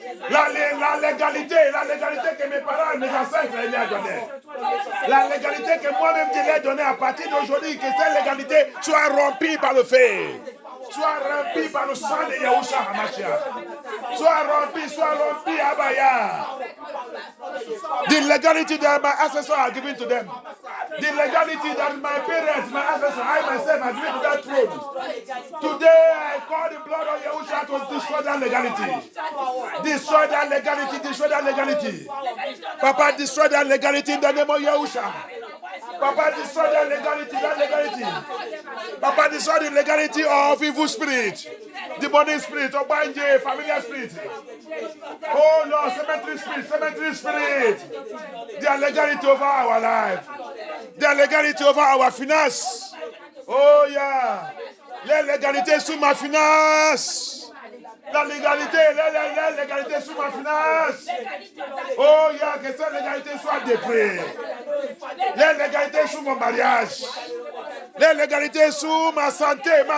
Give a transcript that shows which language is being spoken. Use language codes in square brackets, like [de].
[fr] La légalité que mes parents, mes ancêtres lui ont donnée. La légalité que moi-même je lui ai donnée à partir d'aujourd'hui, que cette légalité soit rompue par le feu. Soit rompue par le sang de Yahushua HaMashiach. Soit rompue, Abaya. [en] The legality that my ancestors are given to them. The legality that my parents, my ancestors, I myself have given to that throne. Today I call the blood of Yahushua to destroy that legality. Destroy that legality. Papa, destroy that legality in the name of Yahushua. Papa, destroy that legality. Papa, destroy the legality of evil spirit, demonic spirit, obanje, familiar spirit. Oh Lord, cemetery spirit. Their legality over our life. Their legality over our finance. Oh yeah. [fr] La légalité sur ma finance. La légalité sur ma finance. Oh, il y a que cette légalité soit détruite. La légalité sur mon mariage. La légalité sur ma santé.